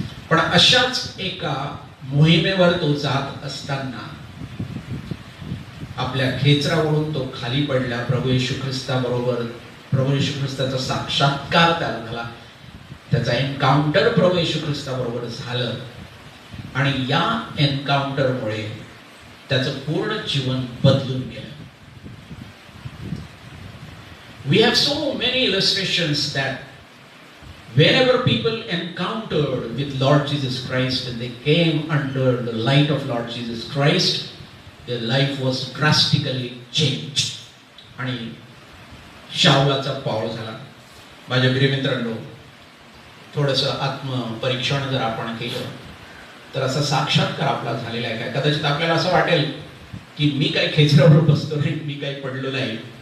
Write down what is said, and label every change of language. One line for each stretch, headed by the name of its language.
Marathi: पण अशाच एका मोहिमेवर तो जात असताना आपल्या खेचरावरून तो खाली पडला. प्रभू येशू ख्रिस्ताबरोबर प्रभू येशू ख्रिस्ताचा साक्षात्कार त्याला झाला. त्याचा एन्काउंटर प्रभू येशू ख्रिस्ताबरोबर झालं आणि या एन्काउंटरमुळे त्याचं पूर्ण जीवन बदलून गेलं.
English: We have so many illustrations that whenever people encountered with Lord Jesus Christ, when they came under the light of Lord Jesus Christ, their life was drastically changed.
Marathi: आणि शाऊलाचा पाऊल झाला. माझ्या प्रिय मित्रांनो, थोडंसं आत्मपरीक्षण जर आपण केलं तर असा साक्षात्कार आपला झालेला आहे काय? कदाचित आपल्याला असं वाटेल की मी काही खेचरावर बसतो नाही, मी काही पडलो नाही.